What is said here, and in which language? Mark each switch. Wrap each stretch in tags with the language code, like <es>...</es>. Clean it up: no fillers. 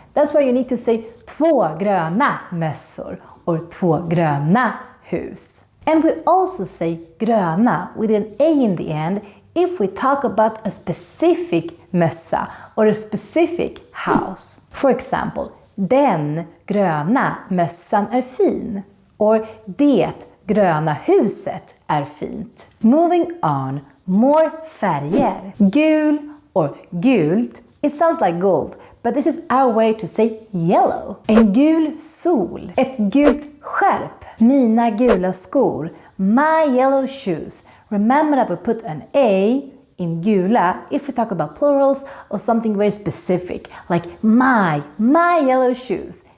<en>That's why you need to say</en> <sv>två gröna mössor</sv> <en>or</en> <sv>två gröna hus.</sv> <en>And we also say gröna with an A in the end if we talk about a specific mössa or a specific house. For example,</en> <sv>den gröna mössan är fin. Or det gröna huset är fint.</sv> <en>Moving on, more färger. Gul or gult. It sounds like gold, but this is our way to say yellow.</en> <sv>En gul sol. Ett gult skärp. Mina gula skor.</sv> <en>My yellow shoes. Remember that we put an A in gula if we talk about plurals or something very specific, like my yellow shoes.</en>